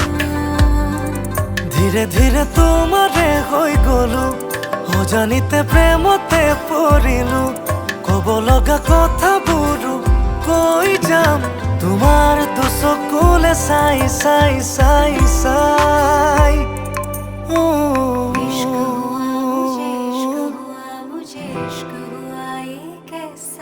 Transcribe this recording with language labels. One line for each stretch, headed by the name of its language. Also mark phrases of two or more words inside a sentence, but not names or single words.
Assamese: ধীৰে ধীৰে তোমাৰে হৈ গলো অজানিতে প্ৰেমতে পৰিলো কব লগা কথাবোৰো কৈ যাম তোমাৰ দুচকুলে চাই চাই চাই চাই
Hindi: इश्क हुआ मुझे इश्क हुआ मुझे इश्क हुआ ये कैसा